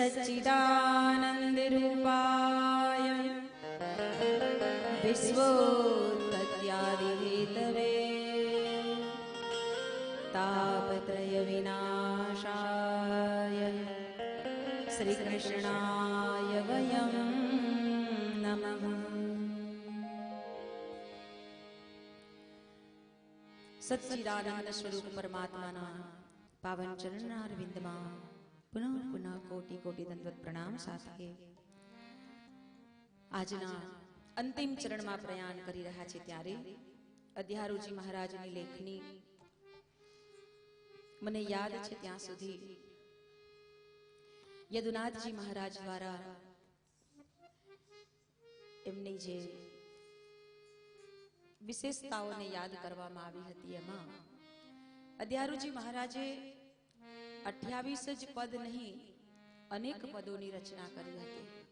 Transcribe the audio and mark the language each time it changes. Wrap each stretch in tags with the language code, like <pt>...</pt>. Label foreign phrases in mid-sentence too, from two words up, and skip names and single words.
<sa>सच्चिदानंद रूपाय विश्वोत्पत्त्यादि हेतवे तापत्रय विनाशाय श्री कृष्णाय वयं नमः।</sa> <gu>સચ્ચિદાનંદ સ્વરૂપ પરમાત્માના પાવન ચરણારવિંદમાં પુનઃ પુનઃ કોટી કોટી દંડવત પ્રણામ સાથે આજના અંતિમ ચરણમાં પ્રયાણ કરી રહ્યા છે ત્યારે અધ્યારુજી મહારાજની લેખની મને યાદ છે ત્યાં સુધી યદુનાથજી મહારાજ દ્વારા એમની જે વિશેષતાઓને યાદ કરવામાં આવી હતી એમાં અધ્યારુજી મહારાજે 28 જ પદ નહીં અનેક પદોની રચના કરી હતી.</gu>